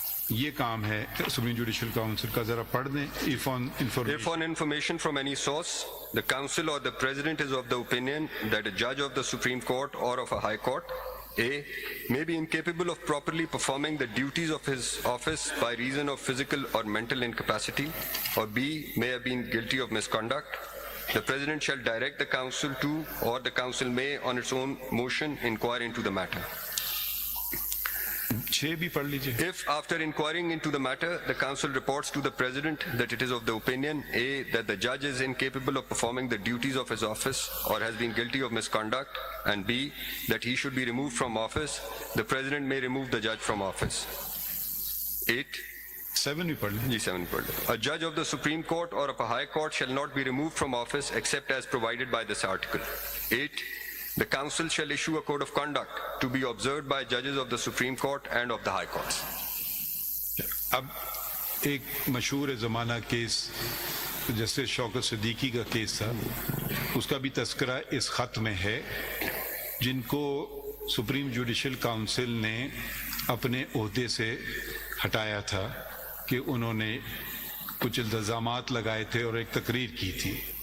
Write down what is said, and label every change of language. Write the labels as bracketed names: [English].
[Urdu] یہ کام ہے supreme judicial council کا، ذرا پڑھ دیں. [English] If If on information from any source, the council or the president is of the opinion that a judge of the Supreme Court or of a high court, A, may be incapable of properly performing the duties of his office by reason of physical or mental incapacity, or B, may have been guilty of misconduct, the president shall direct the council to, or the council may on its own motion inquire into the matter. [Urdu] 6 بھی پڑھ لیجیے. [English] If after inquiring into the matter, the council reports to the president that it is of the opinion, A, that the judge is incapable of performing the duties of his office or has been guilty of misconduct, and B, that he should be removed from office, the president may remove the judge from office. 8. [Urdu] 7 بھی پڑھ لیں. [English] 7 per day. A judge of the Supreme Court or of a high court shall not be removed from office except as provided by this article. 8. The council shall issue a code of conduct to be observed by judges of the Supreme Court and of the high courts. [Urdu] اب ایک مشہور زمانہ case justice شوکت صدیقی کا case تھا، اس کا بھی تذکرہ اس خط میں ہے، جن کو سپریم جوڈیشل کاؤنسل نے اپنے عہدے سے ہٹایا تھا کہ انہوں نے کچھ الزامات لگائے تھے اور ایک تقریر کی تھی.